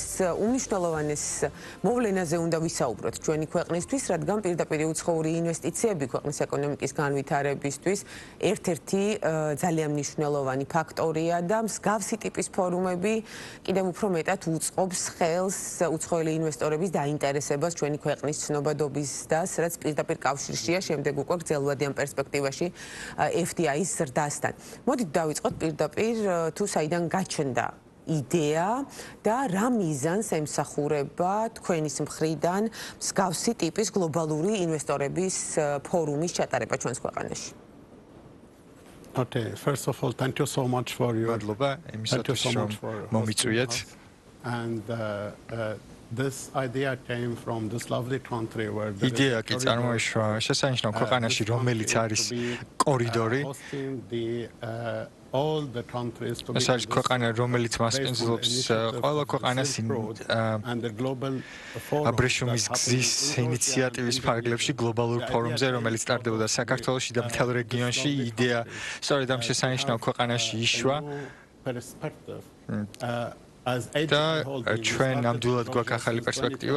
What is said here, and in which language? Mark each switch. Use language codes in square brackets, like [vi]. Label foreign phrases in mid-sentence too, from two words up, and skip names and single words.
[ka] უმნიშვნელოვანეს მოვლენაზე უნდა ვისაუბროთ ჩვენი ქვეყნისთვის, რადგან პირდაპირ უცხოური ინვესტიციები ქვეყნის ეკონომიკის განვითარებისთვის ერთ-ერთი ძალიან მნიშვნელოვანი ფაქტორია და მსგავსი ტიპის ფორუმები კიდევ უფრო მეტად უწყობს ხელს უცხოელი ინვესტორების დაინტერესებას ჩვენი ქვეყნის ცნობადობის და რაც პირდაპირ კავშირშია შემდეგ უკვე გრძელვადიან პერსპექტივაში FDI-ის ზრდასთან. მოდით დავიწყოთ პირდაპირ თუ საიდან გაჩნდა იდეა და რა მიზანს ემსახურება თქვენის მხრიდან მსგავსი ტიპის გლობალური ინვესტორების ფორუმის ჩატარება ჩვენს ქვეყანაში. [en] Okay, first of all, thank you so much for your [ka] მომიწვიეთ. [en] And this idea came from this lovely country where [ka] იდეა კი წარმოიშვა შესანიშნავ ქვეყანაში, რომელიც არის კორიდორი. [en] all the countries to [ka] ეს არის ქვეყანა, რომელიც მასპინძლობს ყველა ქვეყანას [en] and the global [ka] აბრეშუმის გზის ინიციატივის ფარგლებში გლობალურ ფორუმზე, რომელიც ტარდებოდა საქართველოში და მთელ რეგიონში. იდეა სწორედ ამ შესანიშნავ ქვეყანაში იშვა. და ჩვენ ნამდვილად გვაქვს ახალი პერსპექტივა.